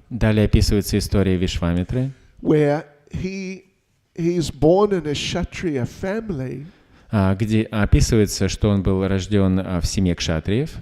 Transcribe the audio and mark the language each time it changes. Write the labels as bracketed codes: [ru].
[ru] Далее описывается история Вишвамитры, [en] where he's born in a Kshatriya family, [ru] где описывается, что он был рожден в семье кшатриев,